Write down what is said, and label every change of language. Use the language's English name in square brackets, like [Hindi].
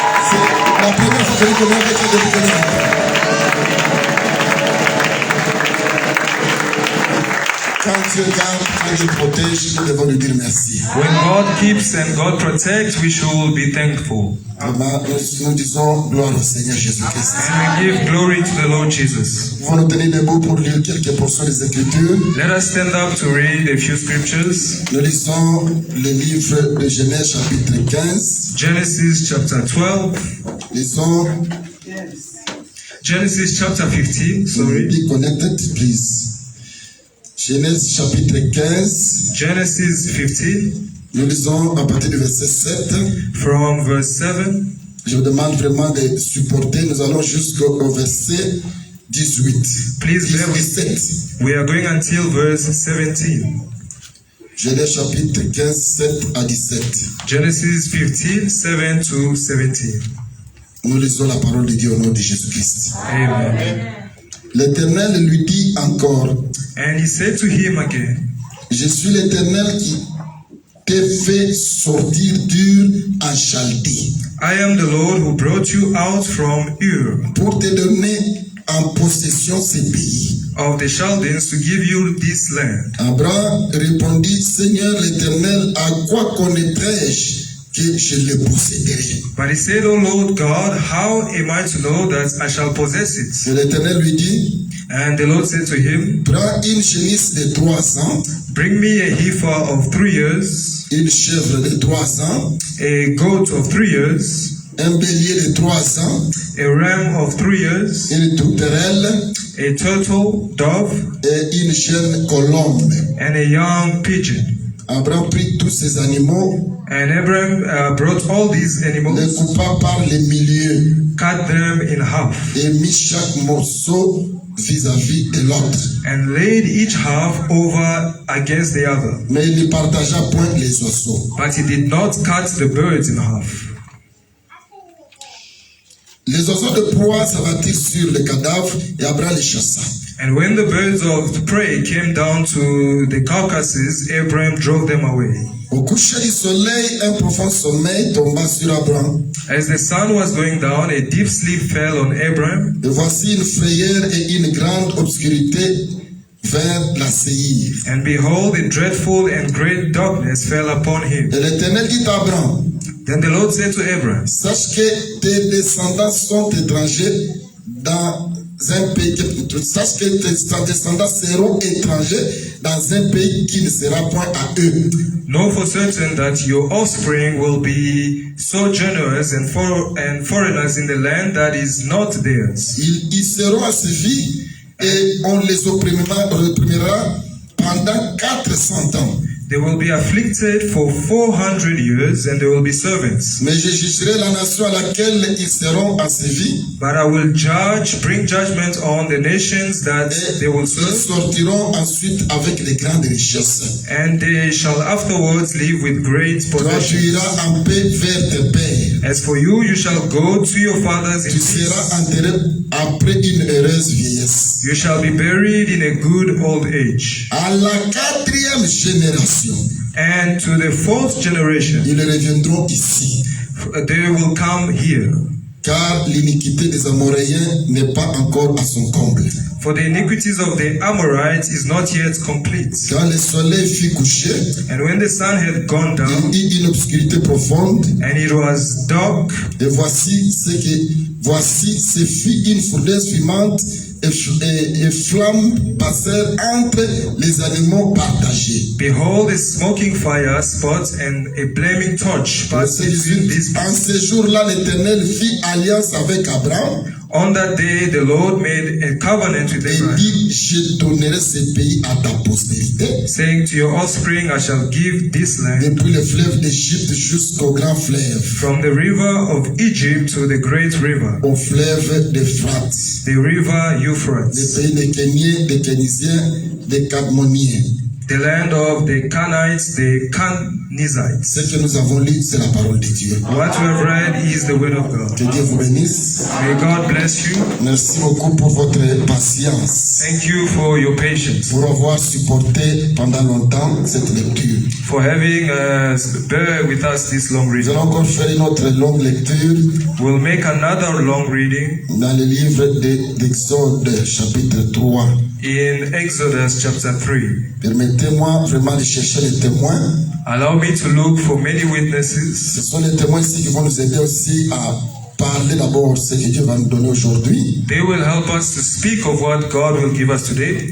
[French] C'est la première fois que je connais avec elle depuis qu'elle est rentrée. Quand Dieu garde, quand Dieu protège, nous devons lui dire merci. [English] When God keeps and God protects, we should be thankful. [French] Nous disons gloire au Seigneur Jésus-Christ. [English] And we give glory to the Lord Jesus. [French] Vous nous tenez debout pour lire quelques portions des Écritures. [English] Let us stand up to read a few scriptures. [French] Nous lisons le livre de Genèse chapitre 15. [English] Genesis chapter 12. [French] Lisons [English] Genesis chapter 15. Sorry. Be connected, please. [French] Genèse chapitre 15. [English] Genesis 15. [French] Nous lisons à partir du verset 7. [English] From verse 7. [French] Je vous demande vraiment de supporter. Nous allons jusqu'au verset 18. [English] Please bear with me. We are going until verse 17. [French] Genèse chapitre 15, 7 à 17. [English] Genesis 15, 7 to 17. [French] Nous lisons la parole de Dieu au nom de Jésus-Christ. Amen. L'Éternel lui dit encore. [English] And he said to him again. [French] Je suis l'Éternel qui t'ai fait sortir d'Ur en Chaldée. [English] I am the Lord who brought you out from Ur. [French] Pour te donner en possession ce pays. [English] Of the Chaldeans to give you this land. [French] Abraham répondit, Seigneur l'Éternel, à quoi connaîtrai-je que je le posséderai? [English] But he said, O Lord God, how am I to know that I shall possess it? [French] Et l'Éternel lui dit, [English] and the Lord said to him, [French] prends une génisse de 3 ans. [English] Bring me a heifer of 3 years. [French] Une chèvre de 3 ans. [English] A goat of 3 years. [French] Un bélier de 3 ans. [English] A ram of 3 years. [French] Une tourterelle. [English] A turtle, dove. [French] Et une jeune colombe. [English] And a young pigeon. [French] Abraham prit tous ces animaux. [English] And Abraham brought all these animals. [French] Les coupa par les milieux. [English] Cut them in half. [French] Et mit chaque morceau vis-à-vis de l'autre. [English] And laid each half over against the other. [French] Mais il ne partagea point les oiseaux. [English] But he did not cut the birds in half. [French] Les oiseaux de proie s'abattirent sur le cadavre et Abraham les chassa. [English] And when the birds of the prey came down to the carcasses, Abraham drove them away. [French] Au coucher du soleil, un profond sommeil tomba sur Abraham. [English] As the sun was going down, a deep sleep fell on Abraham. [French] Et voici une frayeur et une grande obscurité vers la Séhir. [English] And behold, a dreadful and great darkness fell upon him. [French] Et l'Éternel dit à Abraham, [English] Then the Lord said to Abraham, [French] sache que tes descendants sont étrangers dans un pays, sache que tes descendants seront étrangers dans un pays qui ne sera point à eux. [English] Know for certain that your offspring will be sojourners and foreigners in the land that is not theirs. [French] Ils seront asservis et on les opprimera pendant 400 ans. [English] They will be afflicted for 400 years and they will be servants. [French] Mais je jugerai la nation à laquelle ils seront asservis. [English] But I will bring judgment on the nations that they will serve. [French] Ils sortiront ensuite avec les grandes richesses. [English] And they shall afterwards live with great possessions. [French] Toi, tu iras en paix vers tes pères. [English] As for you, you shall go to your fathers in peace. [French] Tu seras enterré après une heureuse vieillesse. [English] You shall be buried in a good old age. [French] À la 4e génération. [English] And to the 4th generation, [French] ils reviendront ici. [English] They will come here. [French] Car l'iniquité des Amoréens n'est pas encore à son comble. [English] For the iniquities of the Amorites is not yet complete. [French] Quand le soleil fut couché, [English] and when the sun had gone down, [French] il y eut une obscurité profonde, [English] and it was dark, [French] et voici ce fut une fournaise fumante et flamme passèrent entre les animaux partagés. [English] Behold, a smoking fire spot and a blaming torch passed between these. [French] En ce jour-là, l'Éternel fit alliance avec Abraham. [English] On that day, the Lord made a covenant with Abraham. [French] Et dit, je donnerai ce pays à ta postérité. [English] Saying to your offspring, I shall give this land. [French] Depuis le fleuve d'Égypte jusqu'au grand fleuve. [English] From the river of Egypt to the great river. [French] Au fleuve d'Euphrate. [English] The river Euphrates. [French] Le pays des Kéniens, des Kénisiens, des Cadmoniens. [English] The land of the Canaanites, the Canaanites. [French] Ce que nous avons lu, c'est la parole de Dieu. [English] What we have read is the word of God. [French] Que Dieu vous bénisse. [English] May God bless you. [French] Merci beaucoup pour votre patience. [English] Thank you for your patience. [French] Pour avoir supporté pendant longtemps cette lecture. [English] For having bear with us this long reading. [French] Nous allons encore faire une autre longue lecture. [English] We'll make another long reading. [French] Dans le livre d'Exode, chapitre 3. [English] In Exodus chapter 3. [French] Permettez-moi vraiment de chercher les témoins. [English] Allow me to look for many witnesses. [French] Ce sont les témoins ici qui vont nous aider aussi à parler d'abord ce que Dieu va nous donner aujourd'hui. [English] They will help us to speak of what God will give us today.